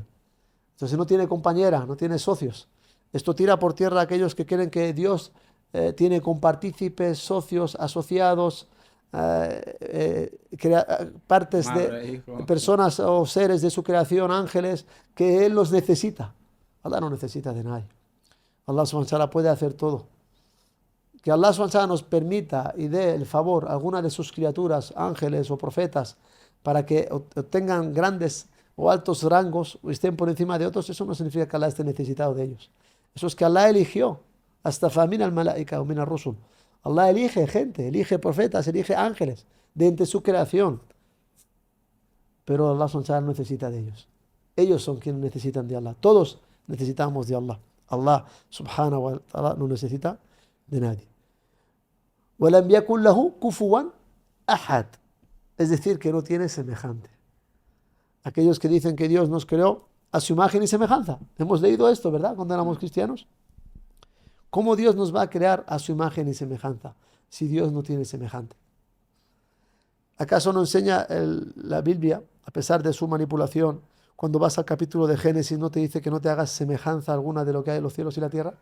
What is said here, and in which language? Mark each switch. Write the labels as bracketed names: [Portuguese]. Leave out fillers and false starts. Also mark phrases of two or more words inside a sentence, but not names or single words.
[Spanish] Entonces no tiene compañera, no tiene socios. Esto tira por tierra a aquellos que creen que Dios tiene compartícipes, socios, asociados, partes de personas o seres de su creación, ángeles, que Él los necesita. Allah no necesita de nadie. [Arabic] الله سبحانه وتعالى [Spanish] puede hacer todo. Que [Arabic] الله سبحانه وتعالى [Spanish] nos permita y dé el favor a alguna de sus criaturas, ángeles o profetas, para que obtengan grandes o altos rangos o estén por encima de otros, eso no significa que Allah esté necesitado de ellos. Eso es que Allah eligió hasta [Arabic] فمن الملائكة [Spanish] o [Arabic] من الرسل. [Spanish] Allah elige gente, elige profetas, elige ángeles de entre su creación. Pero [Arabic] الله سبحانه وتعالى [Spanish] no necesita de ellos. Ellos son quienes necesitan de Allah. Todos necesitamos de Allah. [Arabic] الله سبحانه وتعالى [Spanish] no necesita de nadie. [Arabic] وَلَمْ يَكُنْ لَهُ كُفُوًا أَحَدٌ. [Spanish] Es decir, que no tiene semejante. Aquellos que dicen que Dios nos creó a su imagen y semejanza. Hemos leído esto, ¿verdad? Cuando éramos cristianos. ¿Cómo Dios nos va a crear a su imagen y semejanza si Dios no tiene semejante? ¿Acaso no enseña la Biblia, a pesar de su manipulación, cuando vas al capítulo de Génesis no te dice que no te hagas semejanza alguna de lo que hay en los cielos y la tierra?